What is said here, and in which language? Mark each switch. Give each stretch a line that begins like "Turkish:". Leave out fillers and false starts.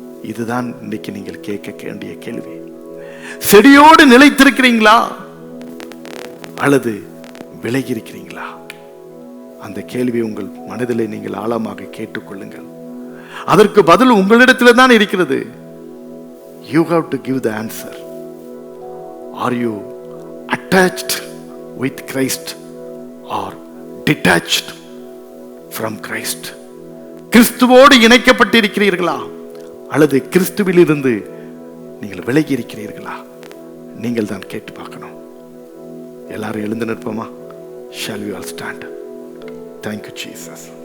Tamil: இதுதான் இன்னைக்கு நீங்கள் கேட்க வேண்டிய கேள்வி. செடியோடு நிலைத்திருக்கிறீங்களா அல்லது விலகி இருக்கிறீங்களா? அந்த கேள்வியை உங்கள் மனதிலே நீங்கள் ஆழமாக கேட்டுக்கொள்ளுங்கள். அதற்கு பதில் உங்களிடத்தில் தான் இருக்கிறது.
English: You have to give the answer. Are you attached with Christ or detached from Christ?
Tamil: கிறிஸ்துவோடு இணைக்கப்பட்டிருக்கிறீர்களா அல்லது கிறிஸ்துவில் இருந்து நீங்கள் விலகி இருக்கிறீர்களா? நீங்கள் தான் கேட்டு பார்க்கணும். எல்லாரும் எழுந்து நிற்போமா?
English: Shall we all stand? Thank you, Jesus.